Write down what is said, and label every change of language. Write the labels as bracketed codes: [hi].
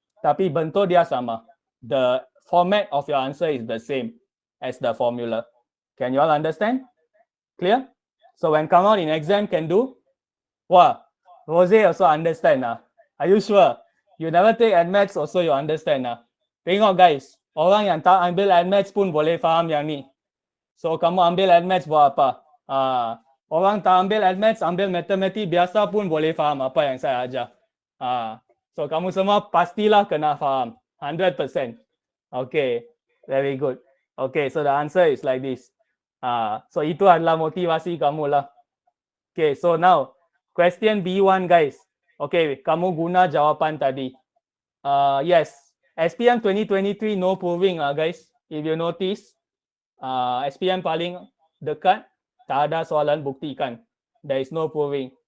[ms] Tapi bentuk dia sama. [en] The format of your answer is the same as the formula. Can you all understand? Clear? So when come out in exam can do? Wah, Rose also understand lah. Are you sure? You never take Admaths also you understand lah. [ms] Tengok guys, orang yang tak ambil Admaths pun boleh faham yang ni. So kamu ambil Admaths buat apa? Orang tak ambil Admaths, ambil matematik biasa pun boleh faham apa yang saya ajar. So kamu semua pastilah kena faham. [en] 100%. Okay, very good. Okay, so the answer is like this. [ms] So itu adalah motivasi kamu lah. [en] Okay, so now question B1 guys. [ms] Okay, kamu guna jawapan tadi. [en] Yes, SPM 2023 no proving guys. If you notice, [ms] SPM paling dekat tak ada soalan buktikan. [en] There is no proving.